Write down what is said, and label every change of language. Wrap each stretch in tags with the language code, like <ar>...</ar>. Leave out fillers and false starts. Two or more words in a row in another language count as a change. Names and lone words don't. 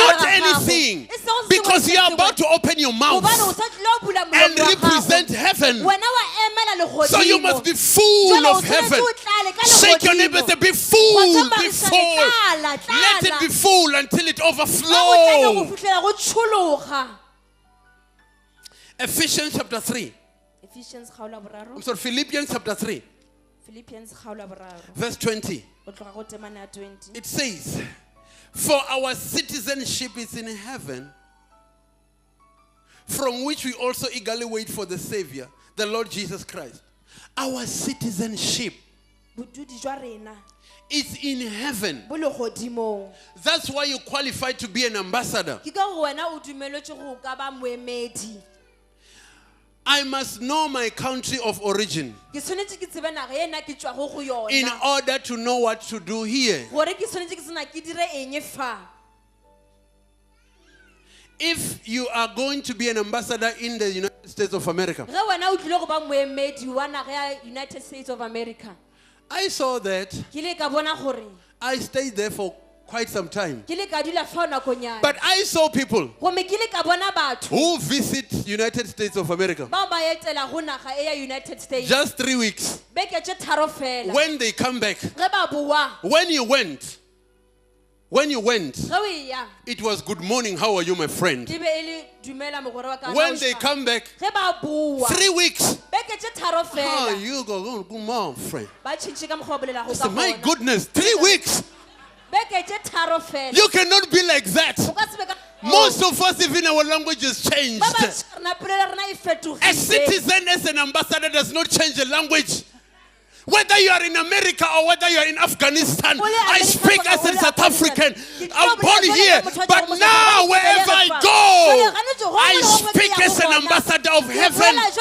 <en>Not</en> <nso>ga gago.</nso> <en>anything.</en> <nso>E sego se</nso> <en>Because</en> <nso>sengwe</nso> <en>you are</en> <nso>se</nso> <en>about to open your mouth</en> <nso>gobane o sa tlile o bula</nso> <en>and</en> <nso>molomo wa gago.</nso> <en>represent heaven.</en> <nso>Wena wa emela legodimo.</nso> <en>So you must be full</en> <nso>Jwale o</nso> <en>of</en> <nso>tshwanetse</nso> <en>heaven.</en> <nso>o tlale ka</nso> <en>Shake your</en> <nso>legodimo.</nso> <en>neighbor, say, be full,</en> <nso>Wa</nso> <en>be</en> <nso>tsamaisane,</nso> <en>full.</en> <nso>tlala,</nso> <en>Let it</en> <nso>tlala.</nso> <en>be full until it</en> <nso>Ha o tlale go</nso> <en>overflows.</en> <nso>fitlhela go tshologa.</nso> <en>Ephesians chapter 3.</en> <nso>Ephesians kgaolo ya boraro.</nso> <en>I'm sorry, Philippians chapter 3,</en> <nso>Philippians kgaolo ya boraro.</nso> <en>verse 20.</en> <nso>Go tloga go temana ya 20.</nso> <en>It says, for our citizenship is in heaven, from which we also eagerly wait for the Savior, the Lord Jesus Christ. Our citizenship</en> <nso>Bodudi jwa rena</nso> <en>is in heaven.</en> <nso>bo legodimong.</nso> <en>That's why you qualify to be an ambassador.</en> <nso>Ke ka gore wena o dumeletswe go ka ba moemedi.</nso> <en>I must know my country of origin</en> <nso>Ke tshwanetse ke tsebe naga e nna ke tswago go</nso> <en>in</en> <nso>yona.</nso> <en>order to know what to do here.</en> <nso>Gore ke tshwanetse ke tsena ke dire eng fa.</nso> <en>If you are going to be an ambassador in the United States of America,</en> <nso>Ge wena o tlile go ba moemedi wa naga ya United States of America.</nso> <en>I saw that.</en> <nso>Ke le ka bona gore</nso> <en>I stayed there for quite some time.</en> <nso>ke le ka dula fa nakonyana.</nso> <en>But I saw people</en> <nso>Gomme ke le ka bona batho</nso> <en>who visit United States of America</en> <nso>bao ba etela go naga e ya United States.</nso> <en>just 3 weeks.</en> <nso>Beke tše tharo fela.</nso> <en>When they come back,</en> <nso>Ge ba boa,</nso> <en>when you went,</en> <nso>ge o ya,</nso> <en>it was good morning, how are you, my friend?</en> <nso>e be e le dumela mogore wa ka.</nso> <en>When they come back,</en> <nso>ge ba boa,</nso> <en>3 weeks,</en> <nso>beke tše tharo</nso> <en>how</en> <nso>fela.</nso> <en>you go, good morning, friend.</en> <nso>Ba tšhintšhe ka mokgwa wa bolelago</nso> <en>I</en> <nso>ka</nso> <en>said, my</en> <nso>gona.</nso> <en>goodness, 3 weeks.</en> <nso>Beke tše tharo fela.</nso> <en>You cannot be like that.</en> <nso>O ka se be ka-</nso> <en>Most of us, even our language is changed.</en> <nso>Ba bantši rena polelo ya rena e</nso> <en>A</en> <nso>fetogile.</nso> <en>citizen as an ambassador does not change the language. Whether you are in America or whether you are in Afghanistan, I speak as a South African. I'm born here, but now wherever I go, I speak as an ambassador of heaven.</en>